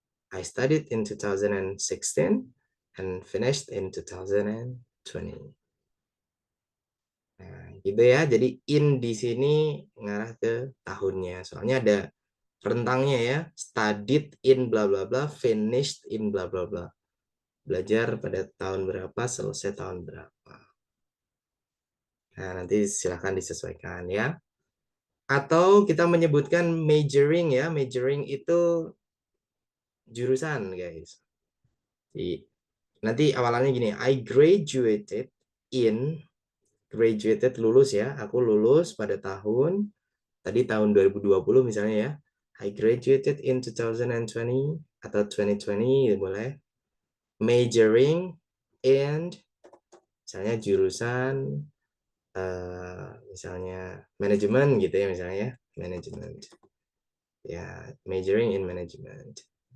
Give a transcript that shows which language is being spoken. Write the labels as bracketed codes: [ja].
[en] I studied in 2016 and finished in 2020. [id] Nah, gitu ya. Jadi in di sini ngarah ke tahunnya. Soalnya ada rentangnya ya. [en] Studied in bla bla bla, finished in bla bla bla. [id] Belajar pada tahun berapa, selesai tahun berapa. Nah, nanti silahkan disesuaikan ya. Atau kita menyebutkan majoring ya. Majoring itu jurusan, guys. Jadi, nanti awalannya gini, [en] I graduated in, [id] graduated lulus ya, aku lulus pada tahun, tadi tahun 2020 misalnya ya, [en] I graduated in 2020 [id] atau 2020 ya boleh, [en] majoring in, [id] misalnya jurusan, misalnya manajemen gitu ya misalnya ya, management, ya [en] majoring in management.